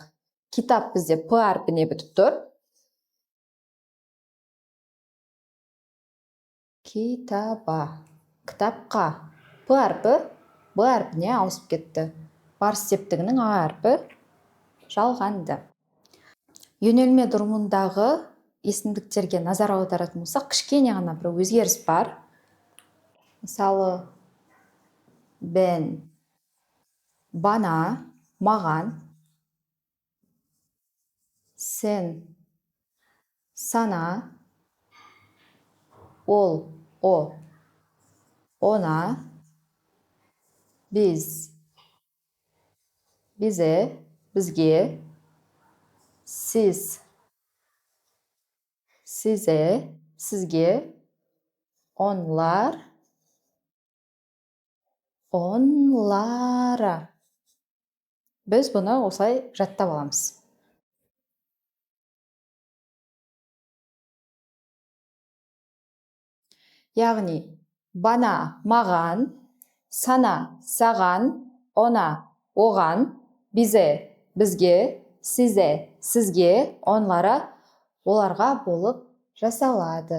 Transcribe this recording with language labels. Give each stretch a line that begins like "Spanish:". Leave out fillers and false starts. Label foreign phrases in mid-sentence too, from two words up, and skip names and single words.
Kazakh: Китап бізде П әрпіне бітіп тұр.
Turkish: Китаба.
Kazakh: Кітапқа. П әрпі Б әрпіне ауысып кетті. Барыс септігінің А әрпі жалғанды.
Turkish: Yönelme durumындағы
Kazakh: есімдіктерге назар аударатын болсақ, кішкене ғана бір өзгеріс бар. Мысалы,
Turkish: ben, bana,
Kazakh: маған,
Turkish: sen, sana,
Kazakh: ол,
Turkish: o, ona,
Kazakh: біз, бизе, бізге, сіз, сізе, сізге,
Turkish: onlar, onlara.
Kazakh: Біз бұны осылай жаттап аламыз. Яғни, бана, маған, сана, саған, она, оған, бизе, бізге, сізе, сізге, онлара, оларға болып жасалады.